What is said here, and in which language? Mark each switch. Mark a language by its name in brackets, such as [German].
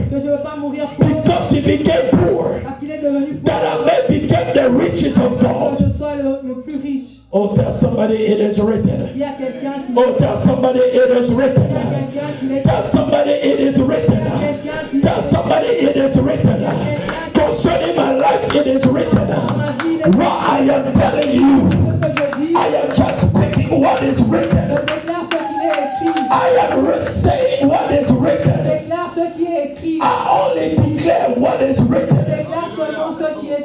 [French] que je ne veux pas mourir pauvre [English] because he became poor, [French] parce qu'il est devenu pauvre. [English] that I may become the riches of [French] Que [English] God. [French] je sois le plus riche. [English] Oh, tell somebody it is written. [French] Il y a quelqu'un qui [English] Oh, tell somebody it is [French] il y a [English] written. [French] quelqu'un qui est [English] Tell somebody it is written. [French] quelqu'un qui [English] Tell somebody it is written. Concerning my life, it is written. What I am telling you, [French] que je dis, [English] I saying what is written. [French] Je déclare ce qu'il est écrit. [English] I am saying what is [French] Je [English] written. [French] déclare ce qui est écrit. [English] I only declare what is [French] Je [English] written. [French] déclare seulement ce qui est écrit.